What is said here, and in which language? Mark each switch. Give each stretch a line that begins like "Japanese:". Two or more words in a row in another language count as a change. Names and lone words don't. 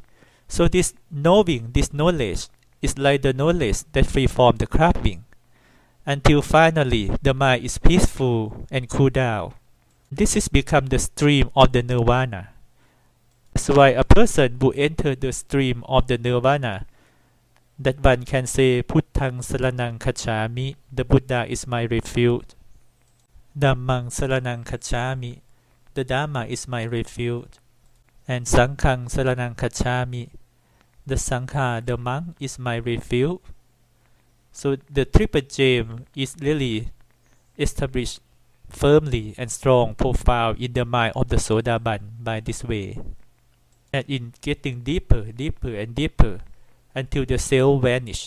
English: So this knowing, this knowledge, is like the knowledge that free from the craving, until finally the mind is peaceful and cool down. This is become the stream of the nirvana. That's why a person who enters the stream of the nirvana, that one can say,
Pali: Puttang saranang kacchami,
English: the Buddha is my refuge.
Pali: Dhammang saranang kacchami,
English: the Dharma is my refuge.
Pali: And Sanghang saranang kacchami,
English: the Sangha, the monk, is my refuge. So the triple gem is really established firmly and strong, profound in the mind of the sodaban by this way. And in getting deeper, deeper and deeper, until the self vanish.